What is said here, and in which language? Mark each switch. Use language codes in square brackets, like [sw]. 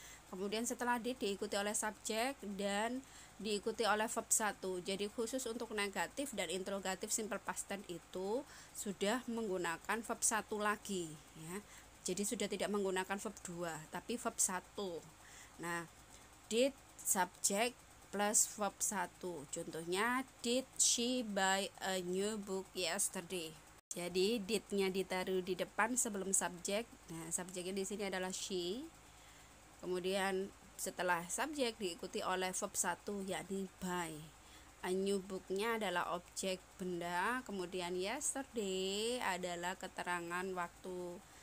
[id] Kemudian setelah did diikuti oleh subjek dan diikuti oleh verb 1. Jadi khusus untuk negatif dan interrogatif simple past tense itu sudah menggunakan verb 1 lagi ya. Jadi sudah tidak menggunakan verb 2 tapi verb 1. Nah, did subjek plus verb 1. Contohnya [en] did she buy a new book yesterday. [id] Jadi did-nya ditaruh di depan sebelum subjek. Nah, subjeknya di sini adalah she. Kemudian setelah subjek diikuti oleh verb 1 yakni buy. [en] A new book- [id] nya adalah objek benda, kemudian yesterday adalah keterangan waktu.